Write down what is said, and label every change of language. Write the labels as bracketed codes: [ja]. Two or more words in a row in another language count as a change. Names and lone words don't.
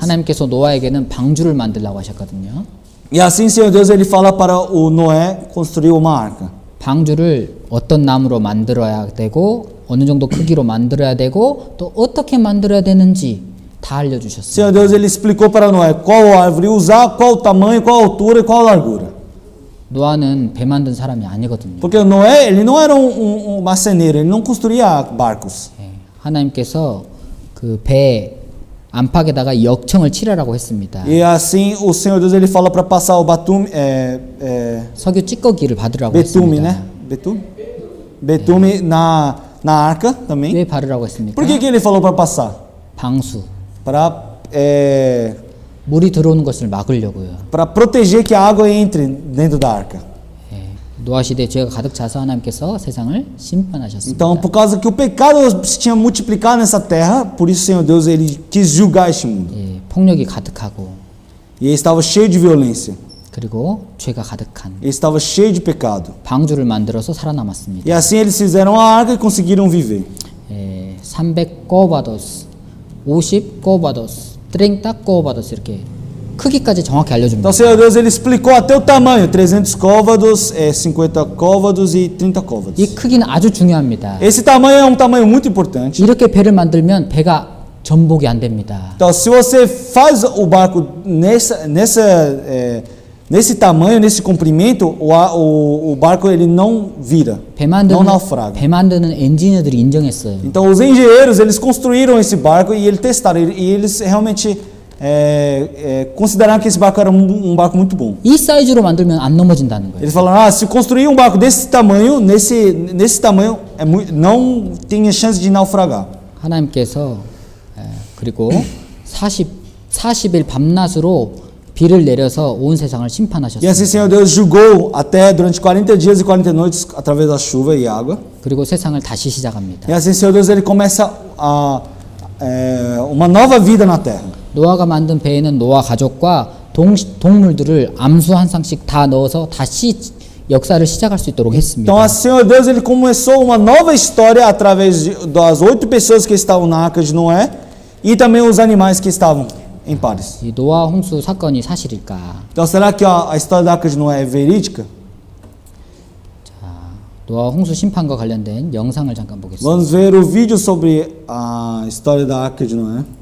[ko] 하나님께서 노아에게는 방주를 만들라고 하셨거든요. [pt] E assim, Senhor Deus, ele fala para o Noé construir uma arca. [ko] 방주를 어떤 나무로 만들어야 되고 어느 정도 크기로 만들어야 되고 또 어떻게 만들어야 되는지 다 알려주셨어요. [pt] Senhor Deus, ele explicou para Noé qual árvore usar, qual o tamanho, qual a altura e qual a largura. [ko] 노아는 배 만든 사람이 아니거든요. [pt] Porque Noé, ele não era um marceneiro, ele não construía barcos. [ko] 하나님께서 그 배 안팎에다가 역청을 칠하라고 했습니다. [pt] E assim, o Senhor Deus, ele fala para passar o [ko] 석유 찌꺼기를 받으라고 [pt] betume, [ko] 했습니다. [pt] né? Betume na arca também. [ko] 왜 바르라고 했습니까? [pt] Por que ele falou para passar? [ko] 방수. [pt] Para [ko] 물이 들어오는 것을 막으려고요. [pt] proteger que a água entre dentro da arca. [ko] 노아 시대에 죄가 가득 차서 하나님께서 세상을 심판하셨습니다. [pt] Então, por causa que o pecado se tinha multiplicado nessa terra, por isso, Senhor Deus, ele quis julgar este mundo. [ko] 폭력이 가득하고 [pt] E ele estava cheio de violência. [ko] 그리고 죄가 가득한 [pt] Ele estava cheio de pecado. [ko] 방주를 만들어서 살아남았습니다. [pt] E assim eles fizeram a arca e conseguiram viver. [ko] 300 꼬바도스, 50 꼬바도스, 30 꼬바도스 이렇게 크기까지 정확히 알려줍니다. [pt] Então, Senhor Deus, ele explicou até o tamanho: 300 côvados, 50 côvados e 30 côvados. [ko] 이 크기는 아주 중요합니다. [pt] Esse tamanho é um tamanho muito importante. [ko] 이렇게 배를 만들면 배가 전복이 안 됩니다. [pt] Então, se você faz o barco nesse tamanho, nesse comprimento, o barco ele não vira, não naufraga. [ko] 배 만드는 엔지니어들이 인정했어요. [pt] Então, os engenheiros eles construíram esse barco e eles testaram e eles realmente consideraram que esse barco era um barco muito bom. [ko] 이 사이즈로 만들면 안 넘어진다는 거예요. [pt] Eles falaram: se construir um barco desse tamanho, nesse tamanho, não tem chance de naufragar. [ko] 하나님께서 그리고 40일 밤낮으로 비를 내려서 온 세상을 [pt] E [ko] 심판하셨습니다. [pt] assim, Senhor Deus julgou até durante 40 dias e 40 noites através da chuva e água. [ko] 그리고 세상을 다시 시작합니다. [pt] E assim, Senhor Deus, ele começa uma nova vida na terra. [ko] 노아가 만든 배에는 노아 가족과 동물들을 암수 한 쌍씩 다 넣어서 다시 역사를 시작할 수 있도록 했습니다. [pt] Então, assim, Senhor Deus, ele começou uma nova história através das 8 pessoas que estavam na arca de Noé e também os animais que estavam em pares. [ko] 이 노아 홍수 사건이 사실일까? [pt] Então, será que a história da arca de Noé é verídica? [ko] 노아 홍수 심판과 관련된 영상을 잠깐 보겠습니다. [pt] Vamos ver o vídeo sobre a história da arca de Noé.